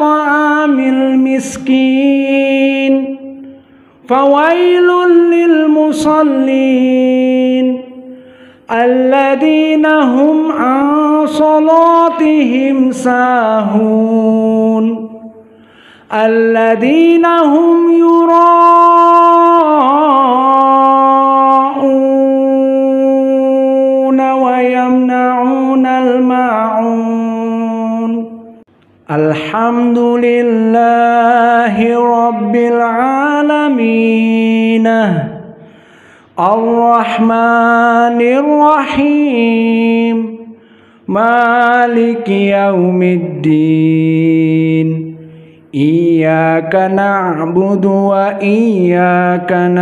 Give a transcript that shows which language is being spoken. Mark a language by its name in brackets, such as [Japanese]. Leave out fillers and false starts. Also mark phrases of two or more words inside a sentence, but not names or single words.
[Arabic] طعام المسكين فويل للمصلين الذين هم عن صلاتهم ساهون الذين هم يراءون ويمنعون الماعون. الحمد لله رب العالمين. الرحمن الرحيم مالك يوم الدين إياك نعبد وإياك